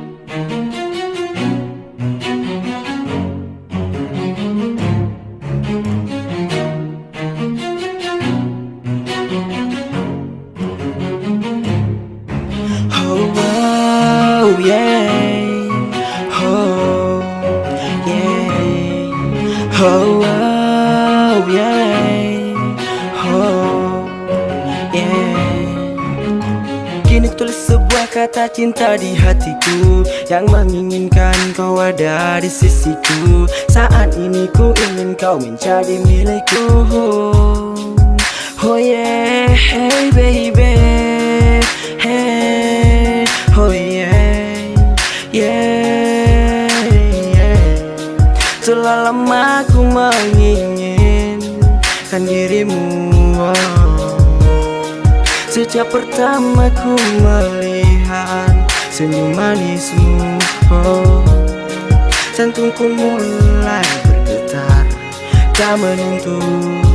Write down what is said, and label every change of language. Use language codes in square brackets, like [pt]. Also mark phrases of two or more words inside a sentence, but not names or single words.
[en] Oh, oh yeah. Oh yeah. Oh, oh yeah. Oh yeah. [id] Kini tulis sebuah kata cinta di hatiku, yang menginginkan kau ada di sisiku. Saat ini ku ingin kau menjadi milikku. [en] Oh yeah, hey baby, hey, oh yeah, yeah, yeah. [id] Telah lama ku menginginkan dirimu, oh. Sejak pertama ku melihat senyum manismu, oh. Jantungku mulai bergetar, tak menentu.